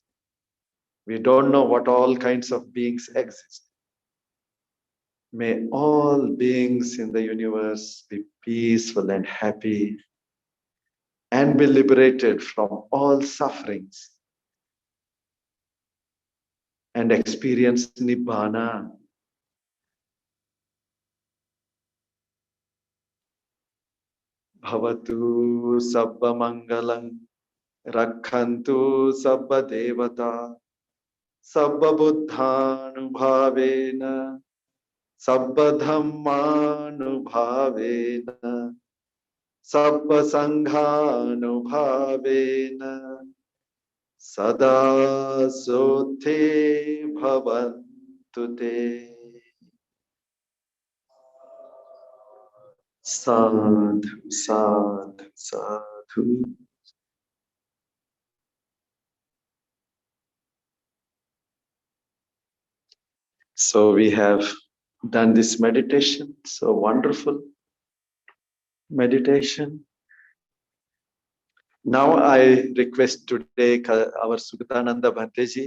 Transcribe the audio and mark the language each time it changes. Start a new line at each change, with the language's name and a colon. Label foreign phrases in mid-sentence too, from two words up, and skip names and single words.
English: We don't know what all kinds of beings exist. May all beings in the universe be peaceful and happy and be liberated from all sufferings and experience Nibbana.
Pali: Bhavatu Sabba Mangalang Rakhantu Sabba Devata Sabba Buddhanubhavena Sabba Dhammanubhavena Sabba Sanghanubhavena Sada Sote Bhavantu Te. Sadhu, sadhu, sadhu.
English: So we have done this meditation, so wonderful meditation. Now I request today our Sugatananda Bhanteji.